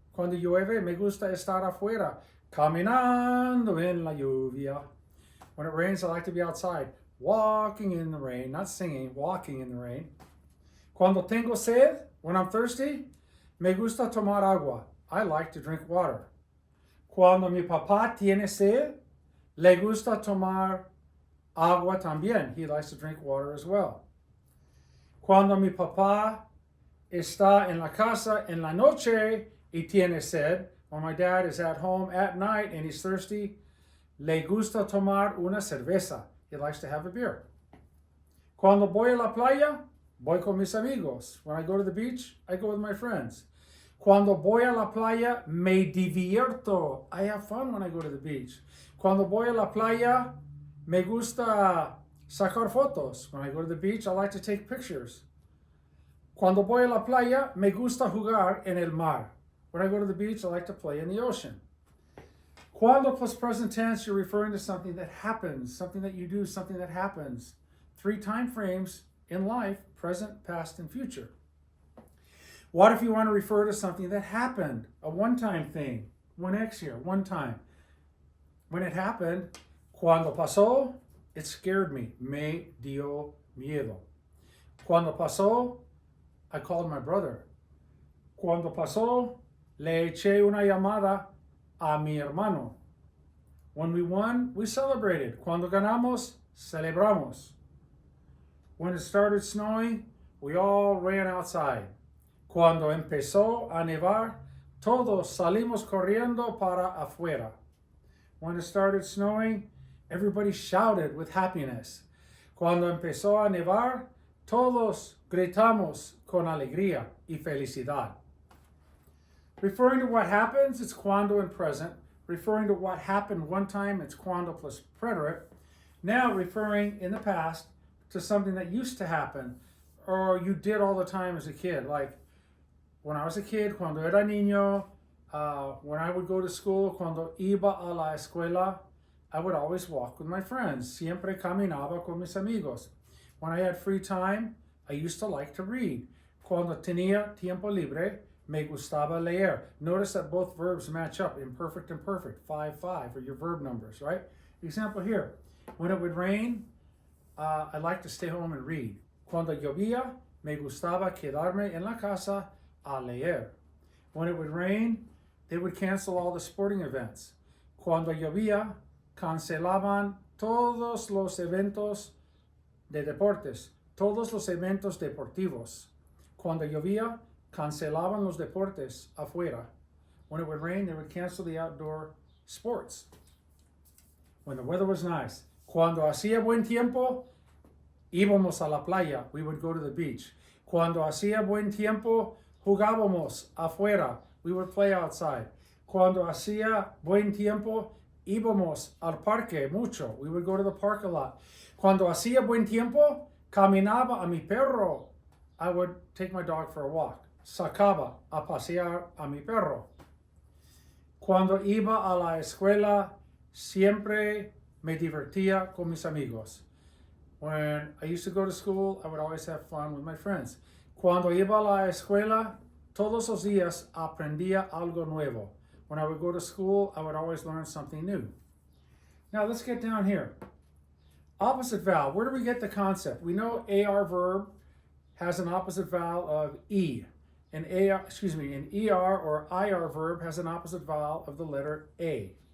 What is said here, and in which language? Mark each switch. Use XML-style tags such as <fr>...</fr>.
<es>Cuando llueve, me gusta estar afuera, caminando en la lluvia.</es> <en>When it rains, I like to be outside, walking in the rain, not singing, walking in the rain.</en> <es>Cuando tengo sed,</es> <en>when I'm thirsty,</en> <es>me gusta tomar agua.</es> <en>I like to drink water.</en> <es>Cuando mi papá tiene sed, le gusta tomar agua también.</es> <en>He likes to drink water as well.</en> <es>Cuando mi papá está en la casa en la noche y tiene sed,</es> <en>when my dad is at home at night and he's thirsty,</en> <es>le gusta tomar una cerveza.</es> <en>He likes to have a beer.</en> <es>Cuando voy a la playa, voy con mis amigos.</es> <en>When I go to the beach, I go with my friends.</en> <es>Cuando voy a la playa, me divierto.</es> <en>I have fun when I go to the beach.</en> <es>Cuando voy a la playa, me gusta sacar fotos.</es> <en>When I go to the beach, I like to take pictures.</en> <es>Cuando voy a la playa, me gusta jugar en el mar.</es> <en>When I go to the beach, I like to play in the ocean. Cuando plus present tense, you're referring to something that happens, something that you do, something that happens. 3 time frames in life, present, past, and future. What if you want to refer to something that happened, a one-time thing? 1x here, one time. When it happened,</en> <es>cuando pasó,</es> <en>it scared me.</en> <es>Me dio miedo. Cuando pasó,</es> <en>I called my brother.</en> <es>Cuando pasó, le eché una llamada a mi hermano.</es> <en>When we won, we celebrated.</en> <es>Cuando ganamos, celebramos.</es> <en>When it started snowing, we all ran outside.</en> <es>Cuando empezó a nevar, todos salimos corriendo para afuera.</es> <en>When it started snowing, everybody shouted with happiness.</en> <es>Cuando empezó a nevar, todos gritamos con alegría y felicidad.</es> <en>Referring to what happens, it's cuando in present. referring to what happened one time, it's cuando plus preterite. Now referring in the past to something that used to happen or you did all the time as a kid. Like when I was a kid,</en> <es>cuando era niño,</es> <en>when I would go to school,</en> <es>cuando iba a la escuela,</es> <en>I would always walk with my friends.</en> <es>Siempre caminaba con mis amigos.</es> <en>When I had free time, I used to like to read.</en> <es>Cuando tenía tiempo libre, me gustaba leer.</es> <en>Notice that both verbs match up, imperfect and perfect. 5, are your verb numbers, right? Example here. When it would rain, I like to stay home and read.</en> <es>Cuando llovía, me gustaba quedarme en la casa a leer.</es> <en>When it would rain, they would cancel all the sporting events.</en> <es>Cuando llovía, cancelaban todos los eventos de deportes, todos los eventos deportivos. Cuando llovía, cancelaban los deportes afuera.</es> <en>When it would rain, they would cancel the outdoor sports. When the weather was nice.</en> <es>Cuando hacía buen tiempo, íbamos a la playa.</es> <en>We would go to the beach.</en> <es>Cuando hacía buen tiempo, jugábamos afuera.</es> <en>We would play outside.</en> <es>Cuando hacía buen tiempo, íbamos al parque mucho.</es> <en>We would go to the park a lot.</en> <es>Cuando hacía buen tiempo, caminaba a mi perro.</es> <en>I would take my dog for a walk.</en> <es>Sacaba a pasear a mi perro. Cuando iba a la escuela, siempre me divertía con mis amigos.</es> <en>When I used to go to school, I would always have fun with my friends.</en> <es>Cuando iba a la escuela, todos los días aprendía algo nuevo.</es> <en>When I would go to school, I would always learn something new. Now let's get down here. Opposite vowel. Where do we get the concept? We know AR verb has an opposite vowel of E. An ER or IR verb has an opposite vowel of the letter A.</en>